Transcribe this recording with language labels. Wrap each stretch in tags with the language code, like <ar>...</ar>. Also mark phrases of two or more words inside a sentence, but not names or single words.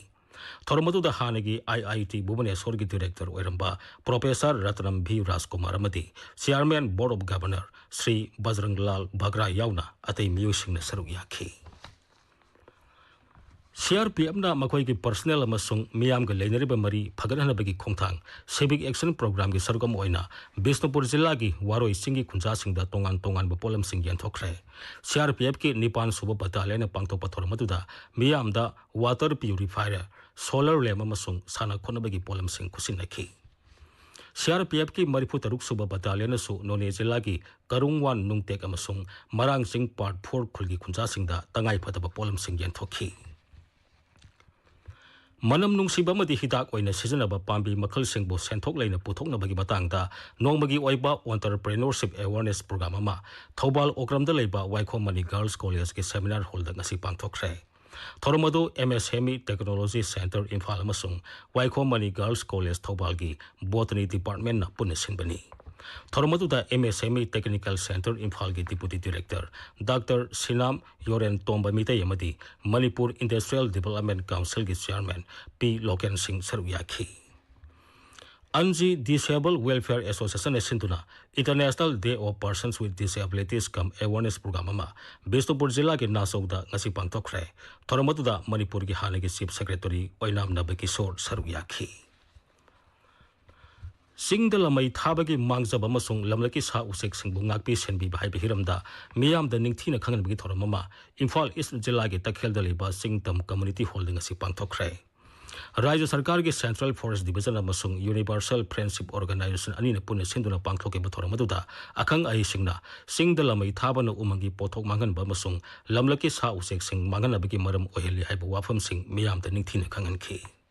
<mni>Thoramaduda Hanagi IIT Bhubaneswar ki Director Oiramba Professor Ratnam B. Rajkumar Amadi Chairman Board of Governor Sri Bajranglal Bhagra Yauna Atay Miyusing na saruk yaki. CRPF na makoy ki personnel amasung miyam ga lainariba mari phaganhana bagi khongthang</mni> <en>civic action program</en> <mni>gi sarugam oina Bisnupur jilla gi waroi singi khunja singda tongan ba polam sing yan thokre CRPF ki Nipan suba battalion pangto pathor maduda miyam da</mni> <en>water purifier solar lamp</en> <mni>amasung sana khona bagi polam sing kusinaki CRPF ki Marifu Taruk Suba Battalion su None jilla gi Karungwan Nungtek amasung Marang Sing Part 4 khulgi khunja singda tangai phataba polam sing yan thokhi Manam nungsiba madi hidak oina sijanaba pambi makhal singbo senthok leina puthokna bagi batangda nongmagi oiba</mni> <en>entrepreneurship awareness program</en> <mni>ama Thobal Okramda leiba Wahong Mani Girls College ki</mni> <en>seminar hall</en> <mni>da ngasi pangthokre Thoromadu MSME Technology Center Imphal amasung Wahong Mani Girls College Thobal gi Botany Department na punesinbani Thoromadu da MSME Technical Center Imphal gi</mni> <en>Deputy Director Dr.</en> <mni>Sinam Yoren Tomba Mitay amadi Manipur Industrial Development Council gi Chairman P. Loken Singh Saruyaki Anji Disabled Welfare Association Sintuna International Day of Persons with Disabilities</mni> <en>Come Awareness Program</en> <mni>ama Bisnupur jilla ki Nasauda ngasi pangtokre Thoromadu da Manipur gi hanagi</mni> <en>Chief Secretary</en> <mni>Oinam Nabakishore Saruyaki Singdala mai thabagi mangjaba amasung lamlaki sa usek singbu ngakpi senbi bahai behiramda miyam da ningthina khangan bagi thoramama Imphal East jilla gi takhelda leba Singtam Community Hall ngasi pangthokre Rajya Sarkar gi Central Forest Division amasung Universal Friendship Organization anina pune sinduna pangthoke bathoramaduda akhang ai singna Singdala mai thabana umangi pothok mangan ba amasung lamlaki sa usek sing mangan abagi maram oheli haiba wafam sing miyam da ningthina khangan ki</mni>